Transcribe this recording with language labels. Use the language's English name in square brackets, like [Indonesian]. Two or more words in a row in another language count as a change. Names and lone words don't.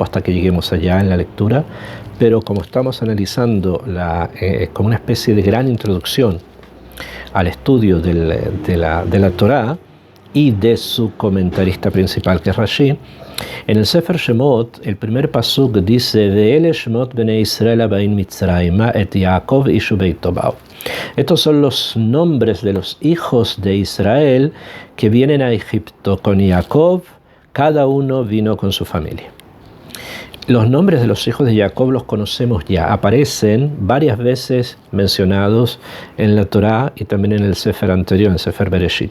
[Spanish] hasta que lleguemos allá en la lectura, pero como estamos analizando como una especie de gran introducción al estudio de la Torá y de su comentarista principal, que es Rashi, en el Sefer Shemot, el primer pasuk dice: [Hebrew] ואלה שמות בני ישראל הבאים מצרימה את יעקב איש וביתו באו. [Spanish] Estos son los nombres de los hijos de Israel que vienen a Egipto con Jacob, cada uno vino con su familia. Los nombres de los hijos de Jacob los conocemos ya, aparecen varias veces mencionados en la Torá y también en el Sefer anterior, en el Sefer Bereshit.